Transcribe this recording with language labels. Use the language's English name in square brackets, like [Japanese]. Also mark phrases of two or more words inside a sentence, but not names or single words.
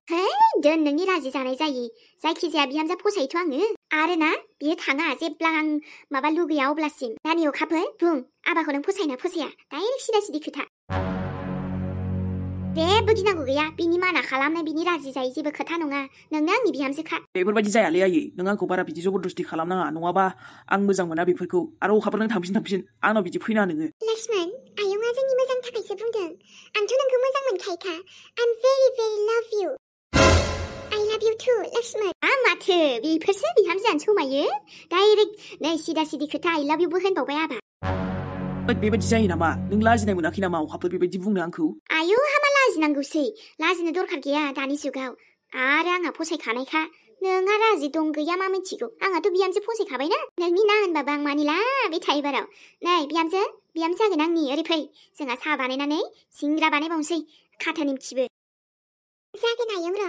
[Bodo] हे दोन नोंनि राजि जानाय जायि जायखिजाया बिहामजो फसायोथ' आङो आरो ना बियो थाङा जेब्ला आं माबा लुगैया अब्लासिम नानि अखाफोर बुं आबाखौ नों फसायना फसाया डाइरेक्ट सिदा खोथा जेबो गिनांगौ गैया बिनि माना खालामनाय बिनि राजि जायै जेबो खोथा नङा नोंनो आंनि बिहामजोखा बेफोरबायदि जायालै आयै नों आंखौ बारा बिदि जबरदस्ति खालामनाङा नङाबा आं मोजां मोना बेफोरखौ आरो अखाफोर नों थांफिन आंनाव बिदि फैना नोङो लक्ष्मण आयंआ जोंनि मोजां थाखायसो बुंदों आंथ' नोंखौ मोजां मोनखायोखा [English] I very love you I love you too [Bodo] लक्ष्मण माथो बेफोरसो बिहामजोआनो समायो डाइरेक्ट नै सिदा सिदि खोथा [English] I love you [Bodo] बो होनबावबाय आबा बेबायदि जायो नामा नों लाजिनाय मोनाखै नामा अखाफोर बेबायदि बुंनो आंखौ आयौ हामा लाजिनांगौसै लाजिनो दरखार गैया दानि जुगाव आरो आंहा फसायखानायखा नोंहा राजि दं गैया मा मिथिगौ आंहाथ' बिहामजो फसायखाबायना नोंनि ना होनबाबो आं मानिला बे थायो बाराव नै बिहामजो जागोन आंनि ओरै फै जोंहा साहा बानायनानै सिंग्रा बानायबावनोसै खाथा निमखिबो जागोन आयं र'